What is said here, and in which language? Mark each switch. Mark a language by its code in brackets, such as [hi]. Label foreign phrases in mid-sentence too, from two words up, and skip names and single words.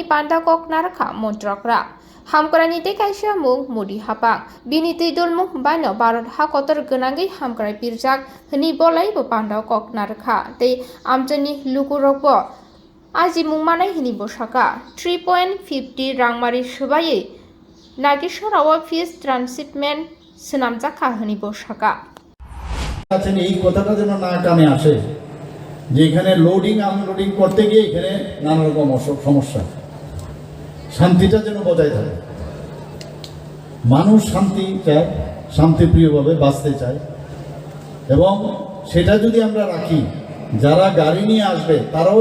[trp] pandakok narkha Montri Hamkrani te kaisa mung mudi hapang bini tuidul mung baino barot hakotor genangi hamkrai pirjak hini bolai bo pandau kok narkha te amjani lukurokbo aji mung manai hini bosaka 3.50 rangmari subai Nagichherra Fees Transhipment Phiyokjakha hini bosaka [bn] আছেন এই কথাটা যেন না কানে আসে যে এখানে [en] loading unloading [bn] করতে গিয়ে এখানে নানা রকম সমস্যা শান্তিটা যেন বজায় থাকে মানুষ শান্তি চায় শান্তিপ্রিয়ভাবে বাঁচতে চায় এবং সেটা যদি আমরা রাখি যারা গাড়ি নিয়ে আসবে তারাও